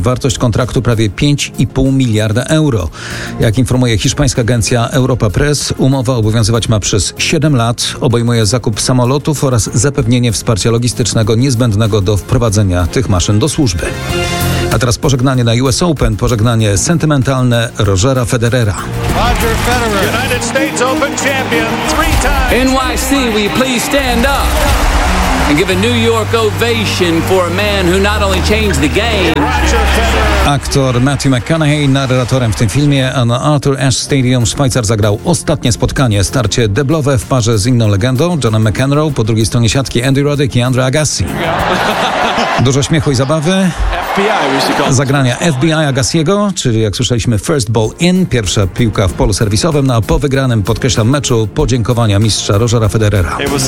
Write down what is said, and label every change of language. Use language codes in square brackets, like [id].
[pl] Wartość kontraktu prawie 5,5 miliarda euro. Jak informuje hiszpańska agencja Europa Press, umowa obowiązywać ma przez 7 lat, obejmuje zakup samolotów oraz zapewnienie wsparcia logistycznego niezbędnego do wprowadzenia tych maszyn do służby. A teraz pożegnanie na US Open, pożegnanie sentymentalne Rogera Federera. [en] Roger Federer, United States Open champion, three times. NYC, will you please stand up? And give a New York ovation for a man who not only changed the game. [pl] Aktor Matthew McConaughey narratorem w tym filmie, a na Arthur Ashe Stadium Szwajcar zagrał ostatnie spotkanie, starcie deblowe w parze z inną legendą, Johnem McEnroe, po drugiej stronie siatki Andy Roddick i Andre Agassi. Dużo śmiechu i zabawy. Zagrania FBI Agassiego, czyli jak słyszeliśmy [en] first ball in, [pl] pierwsza piłka w polu serwisowym, no a po wygranym, podkreślam, meczu podziękowania mistrza Rogera Federera.